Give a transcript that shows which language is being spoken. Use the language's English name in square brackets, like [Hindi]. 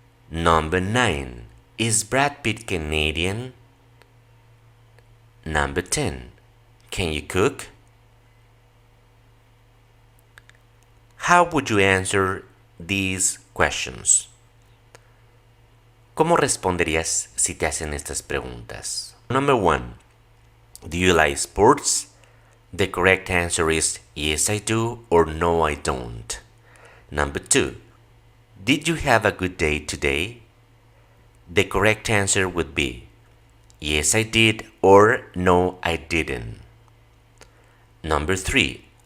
[English] Number 9. Is Brad Pitt Canadian? Number 10. Can you cook? How would you answer these questions? [Spanish] ¿Cómo responderías si te hacen estas preguntas? [English] Number 1. Do you like sports? The correct answer is yes, I do, or no, I don't. Number 2. Did you have a good day today? The correct answer would be yes, I did, or no, I didn't. Number 3.